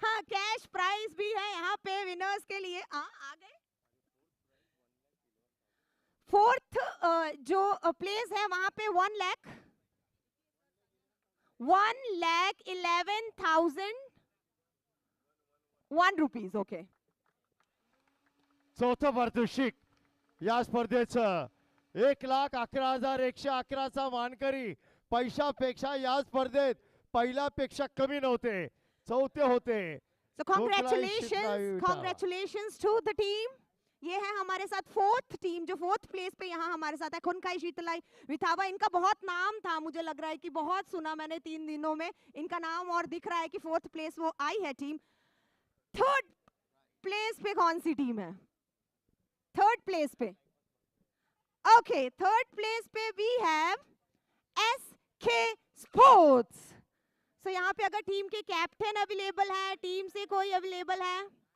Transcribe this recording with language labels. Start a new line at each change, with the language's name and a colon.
Hindi: Cash prize भी है यहाँ पे विनर्स के लिए. आ गए. 4th जो प्लेस है वहां पे 1,11,001 रुपीज.
English: okay,
Marathi: चौथं पारितोषिक या स्पर्धेचं 1,11,111चा मानकरी. पैशापेक्षा या स्पर्धेत पहिल्यापेक्षा कमी नव्हते, चौथे होते.
English: So congratulations to the team.
Hindi: ये है हमारे साथ 4th टीम जो 4th प्लेस पे यहाँ हमारे साथ है. खुनखाई शीतलाई विथावा, इनका बहुत नाम था, मुझे लग रहा है कि बहुत सुना मैंने 3 दिनों में इनका नाम, और दिख रहा है कि 4th प्लेस वो आई है टीम. 3rd प्लेस पे कौन सी टीम है? 3rd प्लेस पे.
English: Okay, 3rd place पे we have SK sports.
Hindi: सो यहाँ पे अगर टीम के कैप्टन अवेलेबल है, टीम से कोई अवेलेबल है?